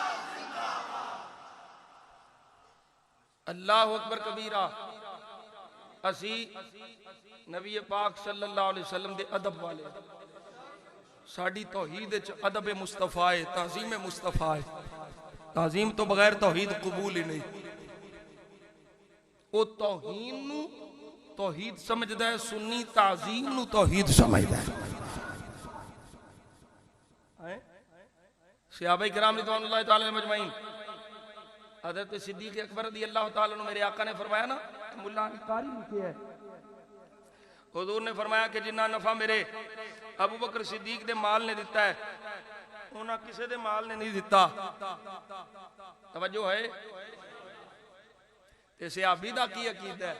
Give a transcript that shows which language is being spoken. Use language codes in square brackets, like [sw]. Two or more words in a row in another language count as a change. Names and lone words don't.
[ar] الله أكبر كبيرا. [pa] اسی نبی پاک [ar] صلى الله عليه وسلم [pa] دے ادب والے، ساڈی توحید چ ادب مصطفیٰ ہے، تعظیم مصطفیٰ ہے, ताजीम मुस्तफा है। تعظیم تو بغیر توحید قبول ہی نہیں۔ وو توہین نوں توحید سمجھدا ہے، سنی تعظیم نوں توحید سمجھدا ہے, सुन्नी ताजीम नू तौहीद समझदा है। [ur] صحابہ کرام [ar] رضوان الله تعالى عليهم أجمعين, حضرت صدیق اکبر رضي الله تعالى عنه, [pa] میرے آقا نے فرمایا نا، ملا قاری لکھے ہے، حضور نے فرمایا کہ جنا نفع میرے ابو بکر صدیق دے مال نے دتا ہے، انہیں کسی دے مال نے نہیں دتا. توجہ ہے۔ تے صحابی دا کی عقیدہ ہے?